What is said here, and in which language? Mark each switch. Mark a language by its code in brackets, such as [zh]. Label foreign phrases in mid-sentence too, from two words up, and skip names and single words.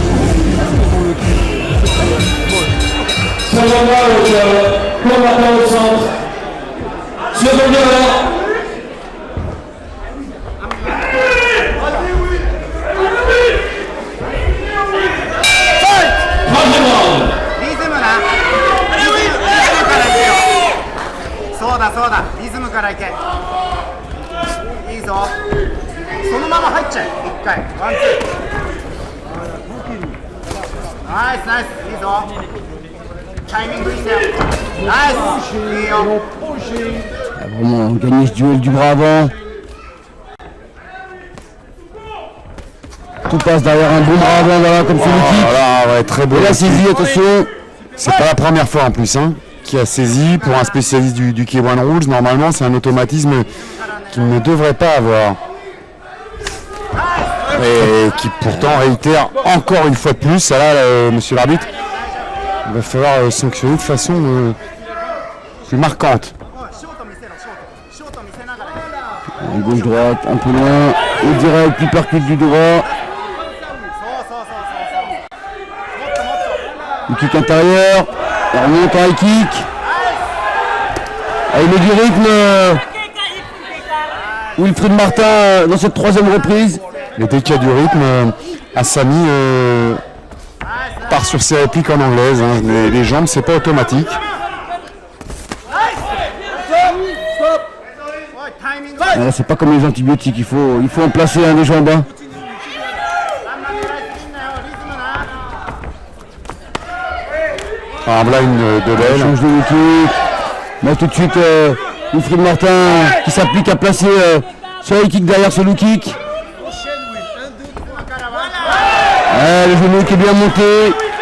[fr] Combattant au centre. Seconde heure. Troisième round. [ja] リズムなリズムからいけよそうだそうだリズムからいけいいぞそのまま入っちゃえ一回ワンツーナイスナイスいいぞタイミングいいんだよナイスいいよ [fr] A vraiment gagné ce duel du bras avant. Tout passe derrière un bon bras avant, voilà, comme celui qui. Voilà, ouais, très beau. Et la saisie, attention. C'est pas la première fois en plus qui a saisi. Pour un spécialiste du K1 Rules, normalement c'est un automatisme qu'il ne devrait pas avoir. Et qui pourtant réitère encore une fois de plus. Ça là, monsieur l'arbitre, il va falloir sanctionner de façon plus marquante. [ja] ショート見せろショート見せながら [fr] Gauche-droite, un peu loin. Au direct, puis percute du droit. [ja] そうそうそうそうそうもっともっと [fr] Le kick intérieur. Il remonte en high kick. Ah, il met du rythme. Wilfried Martin dans cette troisième reprise. Et dès qu'il y a du rythme, Asami part sur ses répliques en anglaise. Les jambes, c'est pas automatique. [ja] おいタイミング [fr] Ah, c'est pas comme les antibiotiques, il faut en placer un des jambes. [ja] あんま狙いすぎんなよリズムな [fr] Un blind de Il l'aile. change de kick. Mais tout de suite, Wilfried Martin qui s'applique à placer Sur les kicks derrière ce low kick. Le genou qui est bien monté.